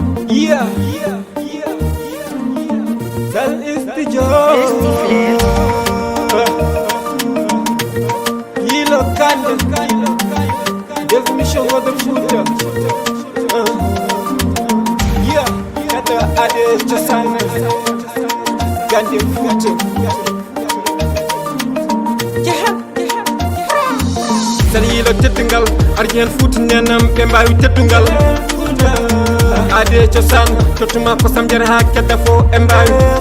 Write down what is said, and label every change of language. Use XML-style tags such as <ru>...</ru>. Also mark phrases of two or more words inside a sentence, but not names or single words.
<en>Yeah, yeah, yeah, yeah, yeah. That is the joy. Tasty flavor. Yilo Kande, definition of the future. Uh, yeah,</en> <ff>kata ade chosana, Kande future. Sali yilo teddungal, arjen futu nenam, ɓe mbawi teddungal. Ade cosaan, tottuma kosam nder ha kedda fo, ɓe mbawi.</ff>